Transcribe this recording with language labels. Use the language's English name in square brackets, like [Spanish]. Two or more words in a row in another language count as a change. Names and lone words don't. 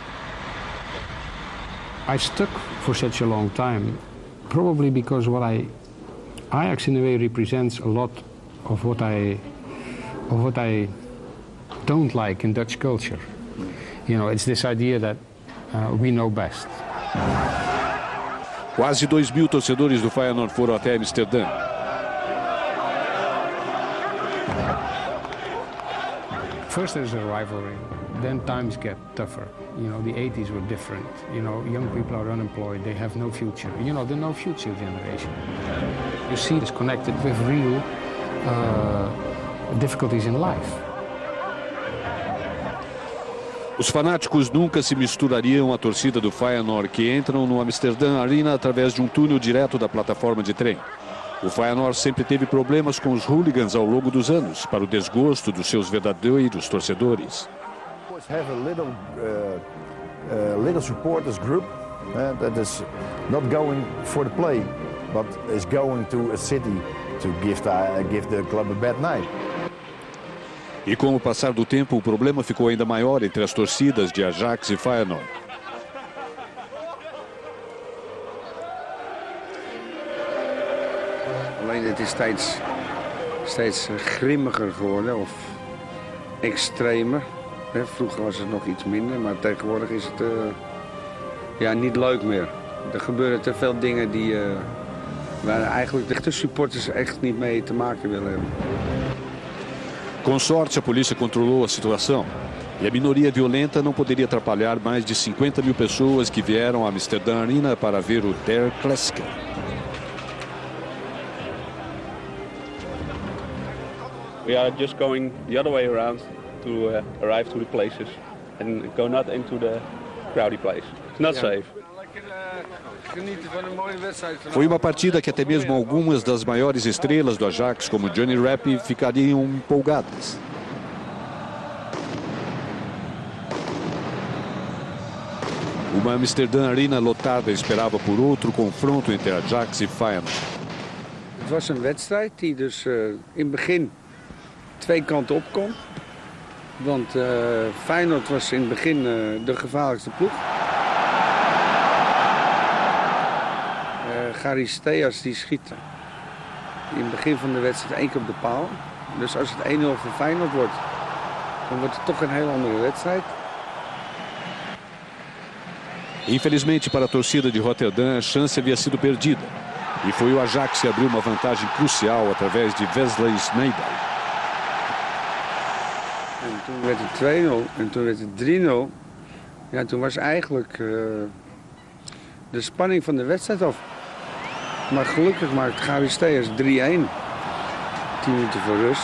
[English] I stuck for such a long time, probably because Ajax in a way represents a lot of what I don't like in Dutch culture. You know, it's this idea that we know best. [Portuguese] Quase 2.000 torcedores do Feyenoord foram até Amsterdã. [English] First there's a rivalry, then times get tougher. You know, the 80s were different. You know, young people are unemployed, they have no future. You know, the no future generation. You see this connected with real difficulties in life. [Portuguese] Os fanáticos nunca se misturariam à torcida do Feyenoord, que entram no Amsterdã Arena através de um túnel direto da plataforma de trem. O Feyenoord sempre teve problemas com os hooligans ao longo dos anos, para o desgosto dos seus verdadeiros torcedores. [English] Have a little supporters group that is not going for the play, but is going to a city to give the club a bad night. [Portuguese] E com o passar do tempo, o problema ficou ainda maior entre as torcidas de Ajax e Feyenoord. [Dutch] Alleen het is steeds grimmiger geworden of extremer. Vroeger was het nog iets minder, maar tegenwoordig is het niet leuk meer. Er gebeuren te veel dingen waar eigenlijk de supporters echt niet mee te maken willen hebben. [Portuguese] Com sorte, a polícia controlou a situação. E a minoria violenta não poderia atrapalhar mais de 50.000 pessoas que vieram à Amsterdã Arena para ver o Der Klassiker. [English] We are just going the other way around to arrive to the places and go not into the crowdy place. It's not safe. [Portuguese] Foi uma partida que até mesmo algumas das maiores estrelas do Ajax, como Johnny Rapp, ficariam empolgadas. Uma Amsterdã Arena lotada esperava por outro confronto entre Ajax e Feyenoord. [Dutch] Het was een wedstrijd die dus in het begin 2 kanten op kon. Want Feyenoord was in het begin de gevaarlijkste ploeg. Charisteas die schiet in het begin van de wedstrijd 1 keer op de paal. Dus als het 1-0 voor Feyenoord wordt, dan wordt het toch een heel andere wedstrijd. [Portuguese] Infelizmente para a torcida de Rotterdam, a chance havia sido perdida. E foi o Ajax que abriu uma vantagem crucial através de Wesley Sneijder. [Dutch] En toen werd het 2-0 en toen werd het 3-0. Ja, toen was eigenlijk de spanning van de wedstrijd af. Maar gelukkig maakt Charisteas 3-1. 10 minuten voor rust.